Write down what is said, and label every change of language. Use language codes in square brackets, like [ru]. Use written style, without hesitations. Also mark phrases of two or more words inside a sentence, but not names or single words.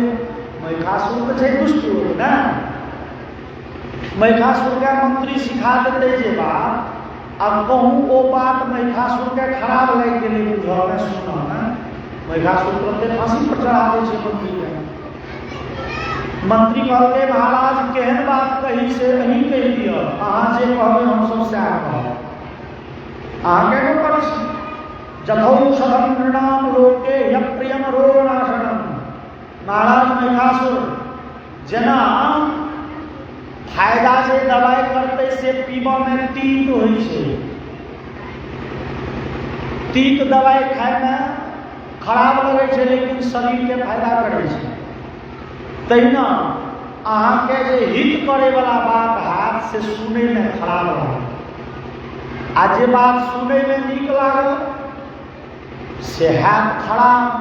[mai] महिषासुर तऽ छै दुष्ट लोक ने। महिषासुर के मंत्री सिखा देते जे बात, अब कहूँ ओ बात महिषासुर के खराब लागि गेलै बुझऽ में सुनऽ में। महिषासुर तुरंते फांसी पर चढ़ा दै छै मंत्री के। मंत्री कहलकै महाराज केहन बात कही से अहीं कहि दिअ, अहाँ जे कहबै हमसब सएह कहब। अहाँके नौकर छी। [sa] जथौषधं नृणाम लोके यप्रियम रोगनाशनम। [mai] महाराज महिषासुर जेना फायदा जे दवाई करते से पीबऽ में तीत होइ छै, तीत दवाई खाय में खराब लगै छै लेकिन शरीर के फायदा करै छै, तहिना अहाँके जे हित करे वाला बात हैत से सुनै में खराब लागत, आ जे बात सुनै में नीक लागत से हैत खराब।